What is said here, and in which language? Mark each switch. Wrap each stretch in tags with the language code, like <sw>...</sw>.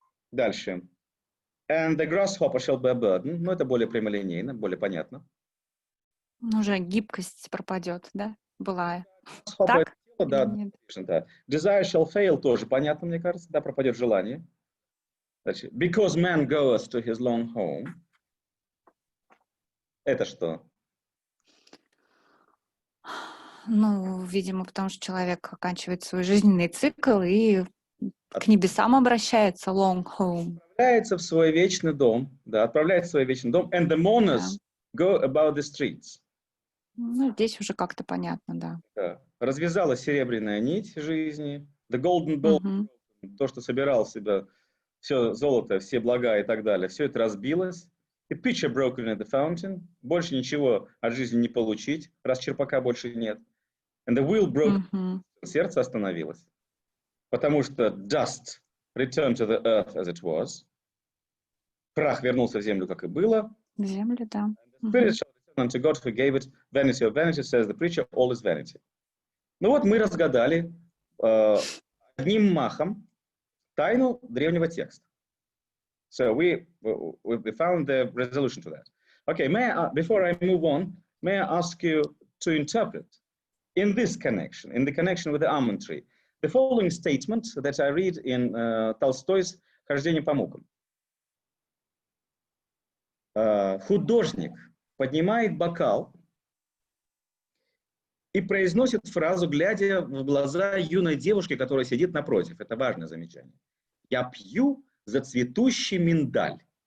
<ru>Дальше.</ru> <en>And the grasshopper shall be a burden.</en> <ru>Ну, это более прямолинейно, более понятно. Уже гибкость пропадет, да? Былая. Так? Да, да.</ru> <en>Desire shall fail</en> <ru>тоже понятно, мне кажется. Да, пропадет желание. Значит,</ru> <en>because man goeth to his long home.</en> <ru>Это что? Ну, видимо, потому что человек оканчивает свой жизненный цикл и к небесам обращается,</ru> <en>long home.</en> <ru>Отправляется в свой вечный дом, да, отправляется в свой вечный дом,</ru> <en>and the mourners go about the streets.</en> <ru>Ну, здесь уже как-то понятно, да. Да. Развязалась серебряная нить жизни,</ru> <en>the golden bowl,</en> <ru>то, что собирал в себя все золото, все блага и так далее, все это разбилось.</ru> <en>The pitcher broken at the fountain,</en> <ru>больше ничего от жизни не получить, раз черпака больше нет.</ru> <en>And the wheel broke,</en> <ru>сердце остановилось, потому что</ru> <en>dust returned to the earth as it was,</en> <ru>прах вернулся в землю, как и было. В землю, да.</ru> <en>Spirit shall return unto God who gave it, vanity of vanity, says the preacher, all is vanity.</en> <ru>Ну вот мы разгадали одним махом тайну древнего текста.</ru> <en>So we found the resolution to that. Okay, before I move on, may I ask you to interpret in this connection, in the connection with the almond tree, the following statement that I read in Толстой's</en> <ru>«Хождение по мукам». Художник поднимает бокал и произносит фразу, глядя в глаза юной девушки, которая сидит напротив. Это важное замечание. «Я пью за цветущий миндаль».</ru>